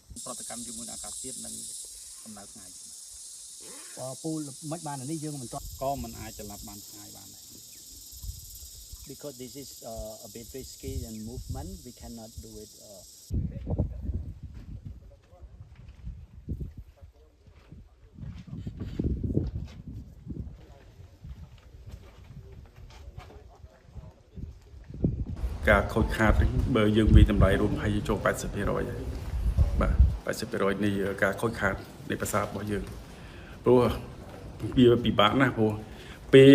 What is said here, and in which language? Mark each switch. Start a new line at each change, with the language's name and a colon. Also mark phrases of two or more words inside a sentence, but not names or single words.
Khmer: ប្រតិកម្មជាមួយនឹងអាកាសធាតុនិងកម្ដៅថ្ងៃ ពូលមិនបាននេះយើងមិនត ក៏មិនអាចចល័តបានឆ្ងាយបានដែរ
English: because this is a bit risky and movement we cannot do it
Khmer: ការខូចខាតបើយើងវិតម្លៃរួមហើយចូល 80% ហើយបាទ 80% នៃការខូចខាតនៃប្រាសាទរបស់យើងព្រោះវាពិបាកណាស់ព្រោះពេល